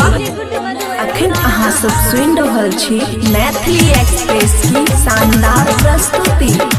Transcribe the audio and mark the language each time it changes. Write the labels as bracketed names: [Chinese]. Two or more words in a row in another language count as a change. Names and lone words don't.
[Maithili] अखन अहाँ सब सुनि रहल छी मैथिली एक्सप्रेस की शानदार प्रस्तुति।